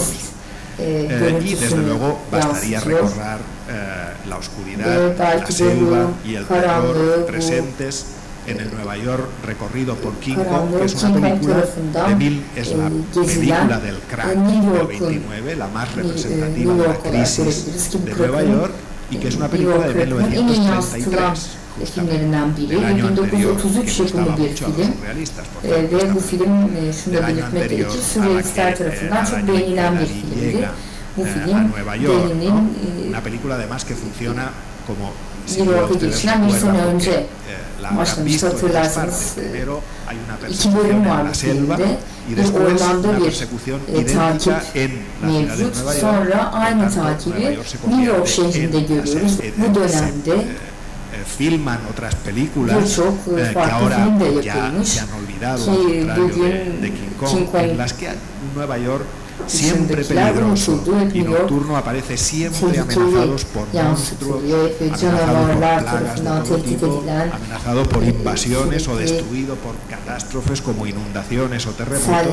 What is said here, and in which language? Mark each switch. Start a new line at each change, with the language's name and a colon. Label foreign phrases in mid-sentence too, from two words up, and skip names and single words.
Spanish: Y desde luego bastaría recordar la oscuridad, la selva y el terror presentes en el Nueva York recorrido por King Kong, que es una película es la película del crack del 29, la más representativa de la crisis de Nueva York, y que es una película de 1933.
Turkish: Filmlerinden biri. 1933 yapımı bir film. Ve bu film şunu da belirtmek gerekir. Sürrealistler tarafından çok beğenilen bir filmdi. Bu film Dali'nin New York'a geçilen bir sene önce başlamıştı, hatırlarsanız. 2 bölüm var bu filmde. Bir ormanda bir takip mevcut. Sonra aynı takibi New York şehrinde görüyoruz. Bu dönemde
Spanish: filman otras películas que ahora ya han olvidado, al contrario de King Kong, en las que Nueva York siempre peligroso y nocturno aparece siempre amenazados por monstruos, amenazado por plagas de todo tipo, amenazado por invasiones o destruido por catástrofes como inundaciones o terremotos.